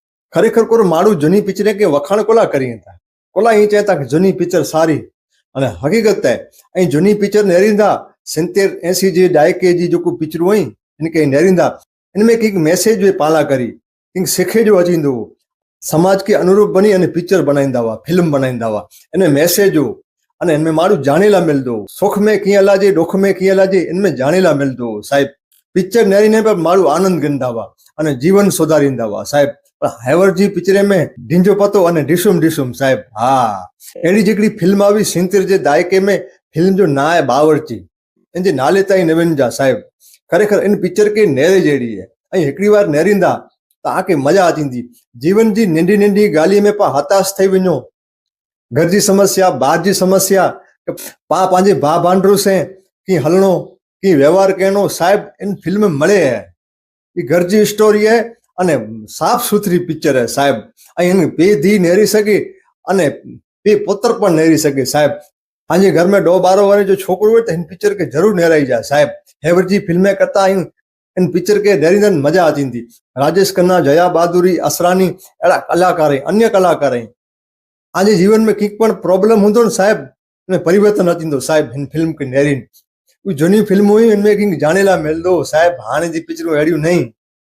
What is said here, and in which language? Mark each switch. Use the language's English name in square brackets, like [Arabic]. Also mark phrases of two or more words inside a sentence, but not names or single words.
[Kachhi] ખરેખર કોઈ મારું જૂની પિક્ચરે કે વખાણ કોલા કરી હતા, કોલા અહીં ચહેતા કે જૂની પિક્ચર સારી, અને હકીકત અહીં જૂની પિક્ચર નેરીंदा 70-80 જે ડાયકે जी जेको पिक्चरूं हुई इनके नेरींदा, इनमें कंहिं मैसेज वे पाला करी, कंहिं सिखे जो अचींदो हो, समाज के अनुरूप बनी अने पिक्चर बनाईंदा हुआ, फिल्म बनाईंदा हुआ, इन मैसेज हो अने इनमें माण्हू जाणेला मिलंदो, सुख में कीअं हलाजे, दुख में कीअं हलाजे, इनमें जाणेला मिलंदो साहिब। पिक्चर नेरीने पर माण्हू आनंद कंदा हुआ अने जीवन सुधारींदा हुआ साहिब। हैवर जी पिक्चर में ढींजो पतो अने ढिशुम ढिशुम साहिब। हाँ, अहिड़ी जेकड़ी फिल्म आई 70 जे दायके में, फिल्म जो ना है बावर्ची, इनजे नाले ताईं नविनजा साहिब। खरेखर इन पिक्चर के नेरे जहिड़ी है, ऐं हिकिड़ी बार नेरींदा त आके मजा अचींदी। जीवन जी नंढी नंढी ॻाल्हि में पा हताश थई वञो, घर जी समस्या, ॿार जी समस्या, पा पंहिंजे भाउ भांडरू से कीअं हलणो, कीअं व्यवहार करणो साहिब, इन फिल्म में मळे है। ये घर जी स्टोरी है अने साफ सुथरी पिक्चर है साहिब। ऐं इन पे धी नेरी सके अने पे पुत्र पण नेरी सके साहिब। पंहिंजे घर में 2-12 वारे जो छोकरो हो तो इन पिक्चर के जरूर नेराई जाए साहिब। हैवर जी फिल्में करता आहियूं, इन पिक्चर के नेरींदन मजा अचींदी। राजेश खन्ना, जया बहादुरी, असरानी अहिड़ा कलाकार, अन्य कलाकार पंहिंजे जीवन में कंहिं पण प्रॉब्लम हूंदो न साहिब, इनमें परिवर्तन अचींदो साहिब। हिन फिल्म के नेरीन उहे जूनी फिल्मूं हुयूं, इनमें कंहिं जाणेला मिलंदो साहिब। हाणे जी पिक्चरूं अहिड़ियूं नहीं।